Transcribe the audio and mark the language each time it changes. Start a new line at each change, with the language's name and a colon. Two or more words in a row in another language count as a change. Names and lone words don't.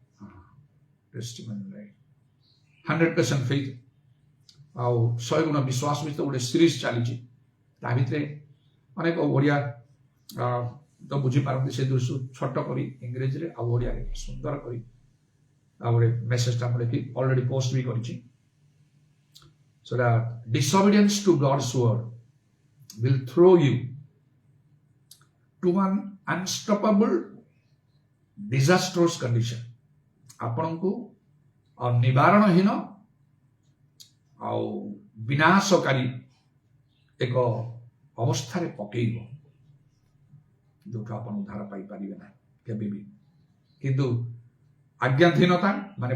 Odia: 100% ଫେଥ୍ ଆଉ 100 ଗୁଣ ବିଶ୍ୱାସ ଭିତରେ ଗୋଟେ ସିରିଜ ଚାଲିଛି ତା ଭିତରେ ଅନେକ ଓଡ଼ିଆ ତ ବୁଝିପାରନ୍ତି ସେ ଦୃଶ୍ୟ ଛୋଟ କରି ଇଂରେଜୀରେ ଆଉ ଓଡ଼ିଆରେ ସୁନ୍ଦର କରି ଆଉ ଗୋଟେ ମେସେଜଟା ମୁଁ ଲେଖି
English: already post
Odia: ବି କରିଛି ସେଟା
English: disobedience to God's word will throw you to an unstoppable disastrous condition
Odia: ଆପଣଙ୍କୁ ନିବାରଣହୀନ ଆଉ ବିନାଶକାରୀ ଏକ ଅବସ୍ଥାରେ ପକେଇବ ଯୋଉଠୁ ଆପଣ ଉଦ୍ଧାର ପାଇପାରିବେ ନାହିଁ କେବେ ବି କିନ୍ତୁ ଆଜ୍ଞାଧୀନତା ମାନେ